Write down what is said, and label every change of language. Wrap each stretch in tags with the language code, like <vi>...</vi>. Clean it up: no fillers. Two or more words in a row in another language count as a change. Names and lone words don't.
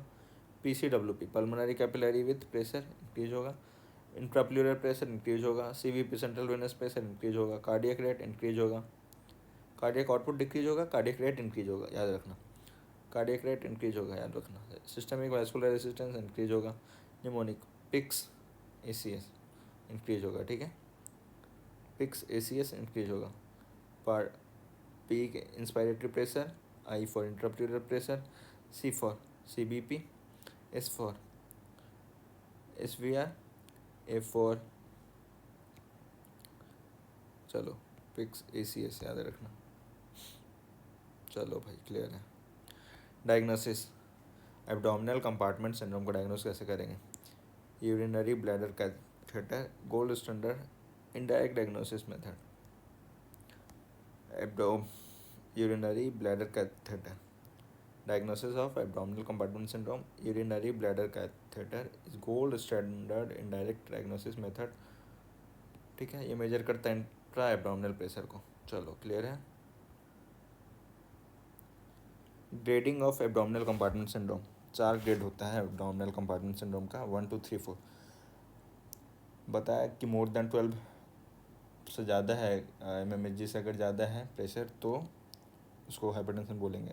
<en>PCWP pulmonary capillary with pressure increase</en> <hi>होगा,</hi> <en>intrapleural pressure increase</en> <hi>होगा,</hi> <en>CVP central venous pressure increase</en> <hi>होगा,</hi> <en>cardiac rate increase</en> <hi>होगा,</hi> <en>cardiac output decrease</en> <hi>होगा,</hi> <en>cardiac rate increase</en> <hi>होगा, याद रखना,</hi> <en>cardiac rate increase</en> <hi>होगा, याद रखना।</hi> <en>systemic vascular resistance increase</en> <hi>होगा,</hi> <en>mnemonic PICS ACS increase</en> <hi>होगा। ठीक है,</hi> <en>PICS ACS increase</en> <hi>होगा, पर</hi> <en>peak inspiratory pressure I for intraarterial pressure, C for CBP, S for SVR, A for</en> <hi>चलो</hi> <en>PICS ACS</en> <hi>याद रखना। चलो भाई क्लियर है। डायग्नोसिस,</hi> <en>abdominal compartment syndrome</en> <hi>को डायग्नोस कैसे करेंगे?</hi> <en>urinary bladder catheter, gold standard indirect diagnosis method. urinary bladder catheter, diagnosis of abdominal compartment syndrome, urinary bladder catheter is gold standard indirect diagnosis method।</en> <hi>ठीक है, ये मेजर करता है</hi> <en>intra abdominal pressure</en> <hi>को। चलो क्लियर है।</hi> <en>grading of abdominal compartment syndrome,</en> <hi>4 ग्रेड होता है</hi> <en>abdominal compartment syndrome</en> <hi>का, 1 2 3 4। बताया कि</hi> <en>more than</en> <hi>12 से ज़्यादा है mmHg से अगर ज़्यादा है प्रेशर तो उसको हाइपरटेंशन बोलेंगे।</hi>